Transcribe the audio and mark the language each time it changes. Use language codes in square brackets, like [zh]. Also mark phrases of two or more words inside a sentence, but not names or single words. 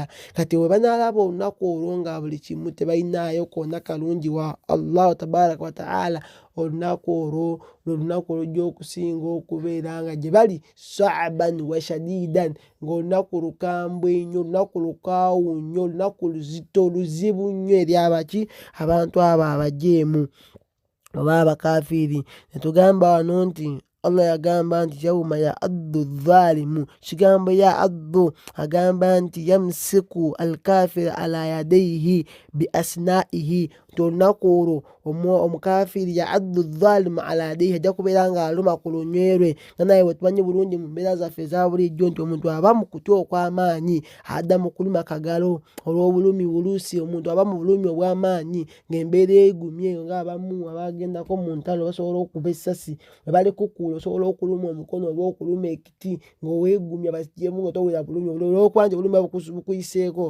[lg] Kati bwe banaalaba olunaku olwo nga buli kimu tebalinaayo konna kalungi wa Allah [ar] تبارك وتعالى, [lg] olunaku olwo lwe lujja okusinga okubeera nga gye bali [ar] صعبا وشديدا, [lg] ng'olunaku lukambwe nnyo, olunaku lukaawu nnyo, olunaku luzito luzibu nnyo eri abantu abo abajeemu oba abakafiiri. Netugamba wano nti Allah yagamba nti [ar] يوم يعض الظالم, [lg] kigambo ya'addu agamba nti [ar] يمسك الكافر على يديه بأسنانه, [lg] olunaku olwo omukafiiri [ar] يعض الظالم على يديه, [lg] ajja kubeera nga aluma ku lunwe lwe. Nga naye bwe tumanyi bulungi mu mbeera zaffe eza bulijjo nti omuntu aba mu kutya okw'amaanyi adda mu kuluma kagalo olw'obulumi buluusi, omuntu aba mu bulumi obw'amaanyi ng'embeera egumye, ng'abamu abagendako mu ntalo basobola okuba essasi, bwe bali kukuula osobola okuluma omukono oba okuluma ekiti ng'oweegumya basijjemu nga towulira bulumi olw'okuba nti obulumi bukuyiseeko.